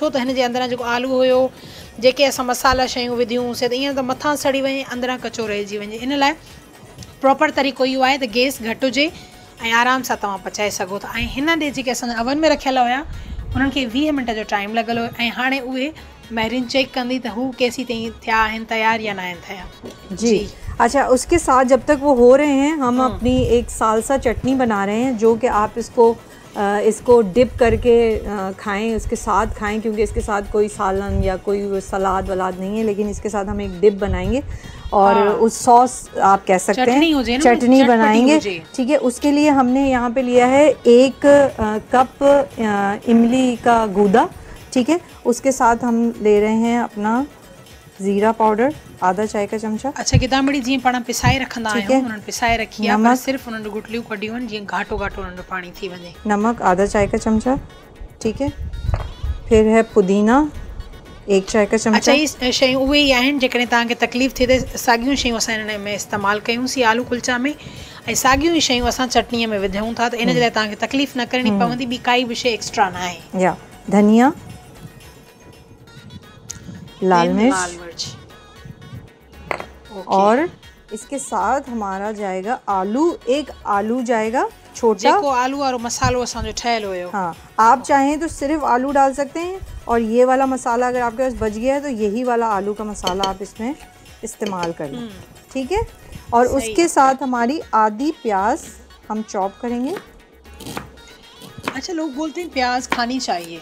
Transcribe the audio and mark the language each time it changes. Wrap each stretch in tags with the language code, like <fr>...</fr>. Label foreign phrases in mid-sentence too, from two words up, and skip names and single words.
<sd>छो त हिन जे अंदरां जेको आलू हुयो, जेके असां मसाला शयूं विधियूंसीं, त ईअं त मथां सड़ी वञे, अंदरां कचो रहिजी वञे। इन लाइ प्रॉपर तरीक़ो इहो आहे त गैस घटि हुजे ऐं आराम सां तव्हां पचाए सघो था। ऐं हिन ॾे जेके असांजा अवन में रखियल हुया, उन्हनि खे 20 मिंट जो टाइम लॻल हुयो। ऐं हाणे उहे महरीन चेक कंदी त हू केसी ताईं थिया आहिनि, तयार या न आहिनि थिया।</sd> <ur>جی اچھا، اس کے ساتھ جب تک وہ ہو رہے ہیں، ہم اپنی ایک سالسا چٹنی بنا رہے ہیں، جو کہ آپ اس کو ڈپ کر کے کھائیں، اس کے ساتھ کھائیں، کیونکہ اس کے ساتھ کوئی سالن یا کوئی سلاد ولاد نہیں ہے، لیکن اس کے ساتھ ہم ایک ڈپ بنائیں گے اور اس ساس آپ کہہ سکتے ہیں چٹنی بنائیں گے. ٹھیک ہے، اس کے لیے ہم نے یہاں پہ لیا ہے 1 کپ املی کا گودا. ٹھیک ہے، اس کے ساتھ ہم لے رہے ہیں اپنا زیرہ پاؤڈر آدھا چائے کا چمچہ. अच्छा,</ur> <sd>गिदामड़ी जी पाण पिसाए रखंदा आहियूं, उन्हनि पिसाए रखी आहे, पर सिर्फ उन्हनि गुटलियूं कढियूं आहिनि जीअं घाटो घाटो उन्हनि जो पानी थी वञे।</sd> <ur>नमक آدھا چائے کا چمچہ. ٹھیک ہے، پھر ہے پودینہ 1 چائے کا چمچہ.</ur> <sd>अच्छा, ये शयूं उहे ई आहिनि जेकॾहिं तव्हांखे तकलीफ़ थिए त साॻियूं शयूं असां हिन में इस्तेमालु कयूंसीं आलू कुल्चा में, ऐं साॻियूं ई शयूं असां चटनीअ में विझूं था, त इन जे लाइ तव्हांखे तकलीफ़ न करणी पवंदी, ॿी काई बि शइ एक्स्ट्रा न आहे।</sd> <ur>یا دھنیا، لال مرچ، اور اس کے ساتھ ہمارا جائے گا آلو، 1 آلو جائے گا چھوٹا,</ur> <sd>जेको आलू और मसालो असांजो ठहियल हुयो।</sd> <ur>ہاں، آپ چاہیں تو صرف آلو ڈال سکتے ہیں، اور یہ والا مسالا اگر آپ کے پاس بچ گیا ہے تو یہی والا آلو کا مسالا آپ اس میں استعمال کر لیں. ٹھیک ہے، اور اس کے ساتھ ہماری آدھی پیاز ہم چاپ کریں گے. اچھا، لوگ بولتے ہیں پیاز کھانی چاہیے,</ur>